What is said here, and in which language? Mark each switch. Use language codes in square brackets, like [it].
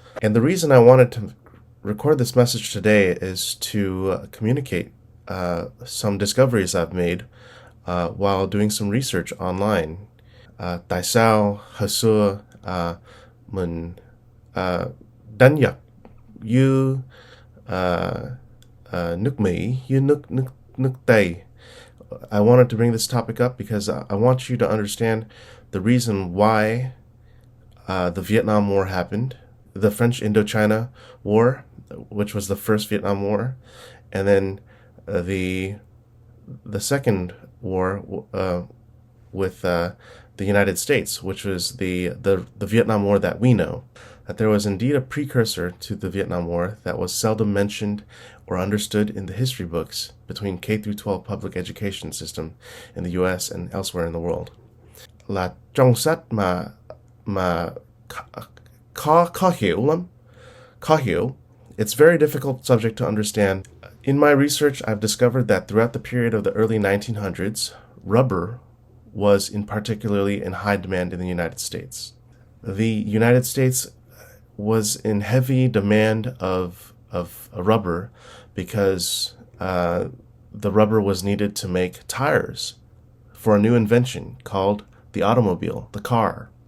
[en] And the reason I wanted to record this message today is to communicate some discoveries I've made while doing some research online. [vi] Tại sao hồi xưa mình đánh giặc như nước Mỹ, như nước Tây? [en] I wanted to bring this topic up because I want you to understand the reason why the Vietnam War happened, the French Indochina War, which was the first Vietnam War, and then the second war with the United States, which was the Vietnam War that we know. That there was indeed a precursor to the Vietnam War that was seldom mentioned or understood in the history books between K through 12 public education system in the U.S. and elsewhere in the world. [vi] Là trong sách mà khó hiểu lắm. Khó hiểu. [en] It's very difficult subject to understand. In my research, I've discovered that throughout the period of the early 1900s, rubber was particularly in high demand in the United States. The United States was in heavy demand of rubber because the rubber was needed to make tires for a new invention called the automobile, the car.